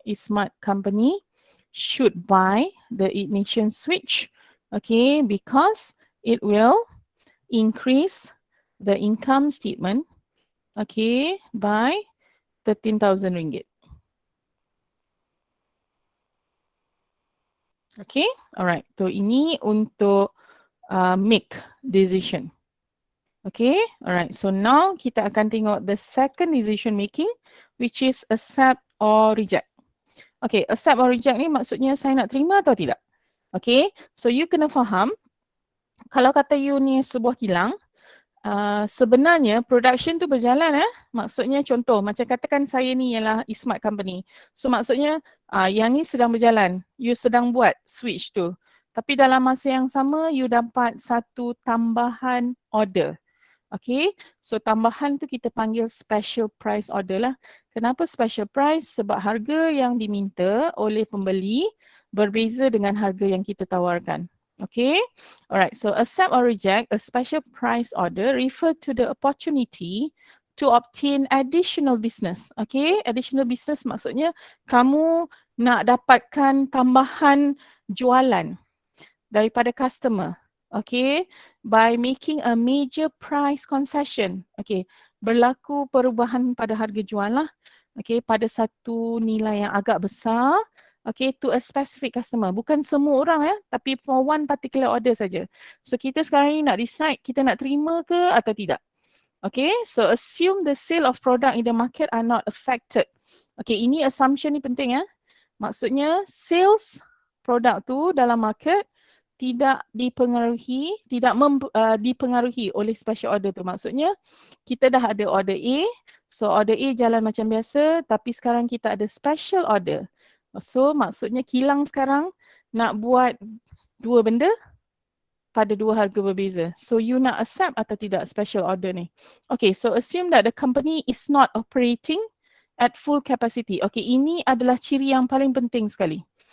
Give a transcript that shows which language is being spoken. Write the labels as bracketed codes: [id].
[en] Smart company should buy the ignition switch. Okay, because it will increase the income statement, okay, by 13,000 ringgit. Okay, alright. So [ms] ini untuk [en] make decision. Okay, alright. So now [ms] kita akan tengok [en] the second decision making, which is accept or reject. [ms] Okay, [en] accept or reject [ms] ni maksudnya saya nak terima atau tidak. Okay, so you kena faham, kalau kata you ni sebuah kilang, sebenarnya production tu berjalan maksudnya contoh macam katakan saya ni ialah smart company. So maksudnya yang ni sedang berjalan, you sedang buat switch tu. Tapi dalam masa yang sama you dapat satu tambahan order. Okay, so tambahan tu kita panggil special price order lah. Kenapa special price? Sebab harga yang diminta oleh pembeli berbeza dengan harga yang kita tawarkan. [en] Okay, alright, so accept or reject a special price order refer to the opportunity to obtain additional business. [ms] Okay, additional business maksudnya kamu nak dapatkan tambahan jualan daripada customer. [en] Okay, by making a major price concession. [ms] Okay, berlaku perubahan pada harga jual lah. Okay, pada satu nilai yang agak besar. Okay, [en] to a specific customer. [ms] Bukan semua orang tapi [en] for one particular order [ms] saja. So kita sekarang ni nak decide kita nak terima ke atau tidak. [en] Okay, so assume the sale of product in the market are not affected. [ms] Okay, ini assumption ni penting Maksudnya sales produk tu dalam market tidak dipengaruhi, dipengaruhi oleh special order tu. Maksudnya kita dah ada order A, so order A jalan macam biasa tapi sekarang kita ada special order. So maksudnya kilang sekarang nak buat dua benda pada dua harga berbeza. So you nak accept atau tidak special order ni. [en] Okay, so assume that the company is not operating at full capacity. [ms] Okay, ini adalah ciri yang paling penting sekali.